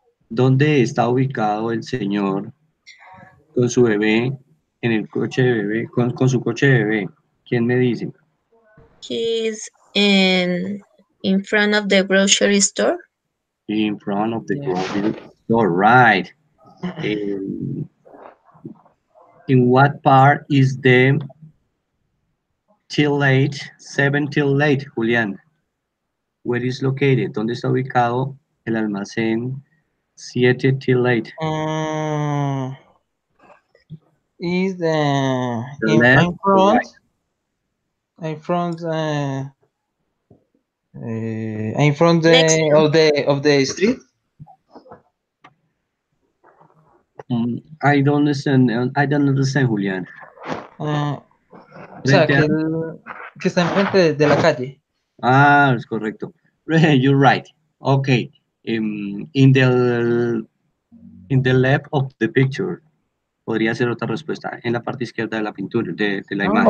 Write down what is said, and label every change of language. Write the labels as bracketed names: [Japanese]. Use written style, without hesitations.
[Spanish] ¿Dónde está ubicado el señor con su bebé en el coche de bebé con su coche de bebé? ¿Quién me dice? [English] He's in front of the grocery store. In front of the Yes. grocery store, right. In what part is the till late, 7 till late, Julián? Where is located? [Spanish] ¿Dónde está ubicado el almacén 7 till late? [English] Um, is the The left or right? in front in front Next to. of the street. I don't understand. I don't understand, Julián. [Spanish] O sea, Frente a... que está enfrente de la calle. Ah, es correcto. [English] You're right. Okay. In the left of the picture. [Spanish] Podría ser otra respuesta. En la parte izquierda de la pintura, de la imagen.